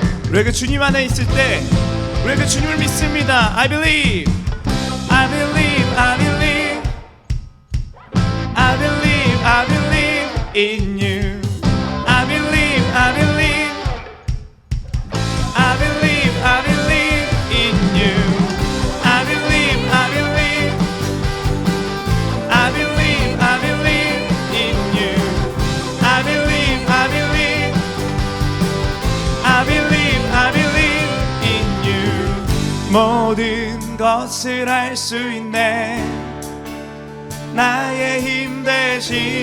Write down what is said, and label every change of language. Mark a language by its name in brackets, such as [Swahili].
[Korean] 우리가 주님 안에 있을 때 우리가 주님을 믿습니다. [English] I believe, I believe, I believe, I believe, I believe in you. I believe, I believe, I believe, I believe in you. I believe, I believe, I believe, I believe in you. I believe, I believe, I believe, I believe in you. [Korean] 모든 것을 알 수 있네. 나의 힘 대신